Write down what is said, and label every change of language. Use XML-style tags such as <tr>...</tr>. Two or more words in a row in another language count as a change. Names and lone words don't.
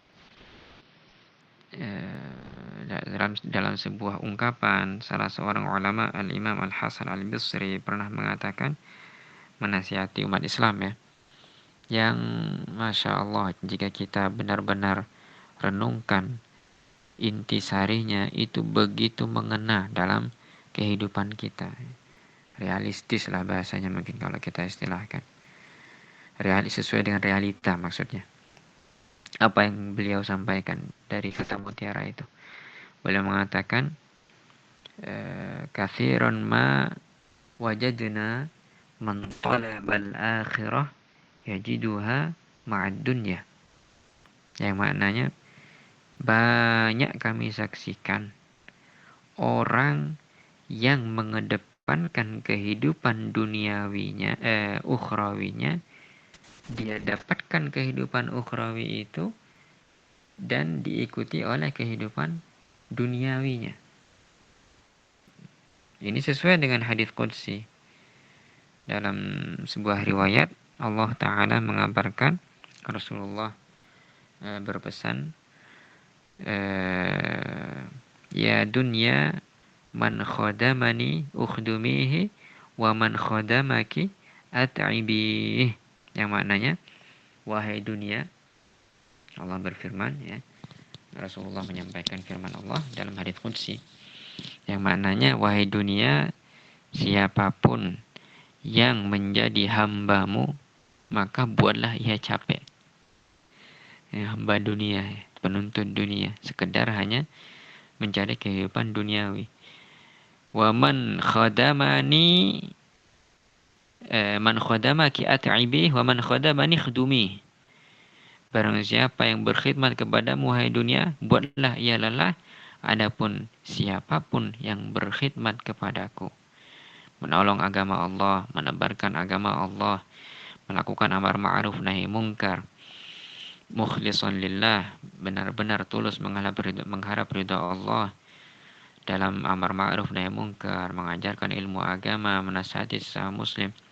<id>Dalam sebuah ungkapan, salah seorang ulama, Al-Imam Al-Hasan Al-Basri, pernah mengatakan, menasihati umat Islam ya, yang</id> <ar>ما شاء الله,</ar> <id>jika kita benar-benar renungkan intisarinya, itu begitu mengena dalam kehidupan kita. Realistis lah bahasanya mungkin kalau kita istilahkan. sesuai dengan realita maksudnya. Apa yang beliau sampaikan dari kata mutiara itu? Beliau mengatakan</id> <ar>كثيرا ما وجدنا من طلب الآخرة يجدها مع الدنيا.</ar> <id>Yang maknanya banyak kami saksikan orang yang mengedepankan kehidupan duniawinya, ukhrawinya, dia dapatkan kehidupan ukhrawi itu dan diikuti oleh kehidupan duniawinya. Ini sesuai dengan hadis qudsi. Dalam sebuah riwayat Allah Ta'ala mengabarkan Rasulullah berpesan,</id> <ar>يا دنيا من خدمني اخدميه ومن خدمك أتعبيه.</ar> <id>Yang maknanya, wahai dunia, Allah berfirman, ya, Rasulullah menyampaikan firman Allah dalam hadits qudsi, yang maknanya, wahai dunia, siapapun yang menjadi hambamu, maka buatlah ia capek. Ya, hamba dunia, penuntut dunia, sekedar hanya mencari kehidupan duniawi.</id> <ar>ومن خدمني من خدمك أتعبيه ومن خدمني اخدمي.</ar> <id>Barang siapa yang berkhidmat kepadamu wahai dunia, buatlah ia lelah. Adapun siapapun yang berkhidmat kepadaku, menolong agama Allah, menebarkan agama Allah, melakukan amar ma'ruf nahi mungkar,</id> <ar>مخلصا لله,</ar> <id>benar-benar tulus mengharap ridha Allah dalam amar ma'ruf nahi mungkar, mengajarkan ilmu agama, menasihati sesama muslim,</id>